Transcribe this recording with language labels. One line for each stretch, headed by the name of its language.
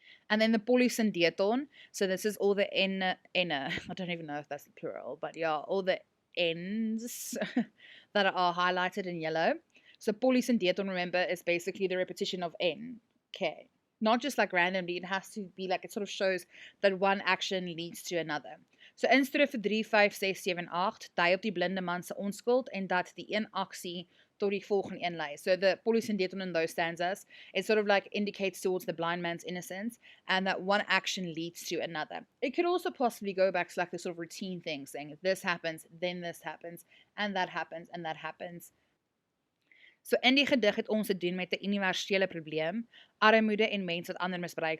English: And then the polysyndeton, so this is all the I don't even know if that's the plural, but yeah, all the ends that are highlighted in yellow. So polysyndeton, remember, is basically the repetition of N, K. Not just like randomly, it has to be like, it sort of shows that one action leads to another.
Afrikaans: So in strofe 3, 5, 6, 7, 8 dui op die blinde man se onskuld en dat die een aksie tot die volgende een lei.
English: So the polysyndeton in those stanzas, it sort of like indicates towards the blind man's innocence, and that one action leads to another. It could also possibly go back to like the sort of routine thing, saying this happens, then this happens, and that happens, and that happens.
Afrikaans: So in die gedig het ons te doen met 'n universele probleem, armoede en mense wat ander misbruik.